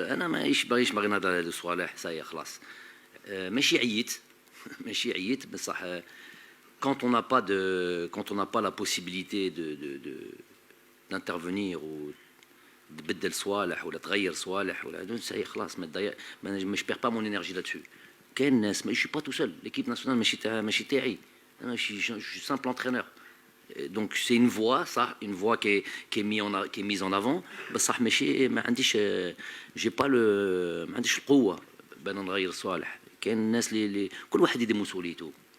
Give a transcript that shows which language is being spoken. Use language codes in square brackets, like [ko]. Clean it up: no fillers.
[ar] انا ماهيش باغي نهضر على هذه الصوالح. ساي خلاص. ماشي عييت بصح [fr] quand on n'a pas la possibilité d'intervenir ou [ar] تبدل صوالح ولا تغير صوالح ولا هذا ساي خلاص ما تضيع. [fr] ما je perds pas mon énergie là-dessus. [ar] كاين ناس. [fr] je suis pas tout seul. l'équipe nationale [ar] ماشي تاعي. انا [fr] je suis simple entraîneur. Et donc c'est une voie, ça, une voie qui est mise en avant. [ar] بصح ماشي ما عنديش [fr] j'ai pas le [ar] ما عنديش القوة بان نغير صالح. كاين الناس اللي كل واحد يدي مسؤوليته.